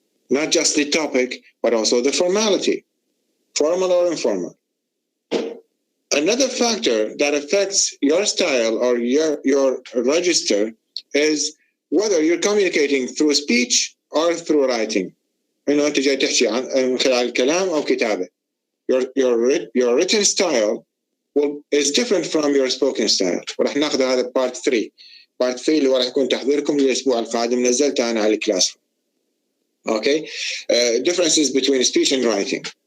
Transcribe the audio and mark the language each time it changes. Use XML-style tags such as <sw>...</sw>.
<en>Not just the topic, but also the formality, formal or informal. Another factor that affects your style or your register is whether you're communicating through speech or through writing.</en> <ar>إنه أنت جاي تحكي عن خلال الكلام أو كتابة.</ar> <en>Your written style is different from your spoken style.</en> <ar>ورح ناخذ هذا part 3. Part 3 اللي راح يكون تحضيركم للأسبوع القادم نزلته أنا على الكلاس.</ar> <en>Okay, differences between speech and writing.</en>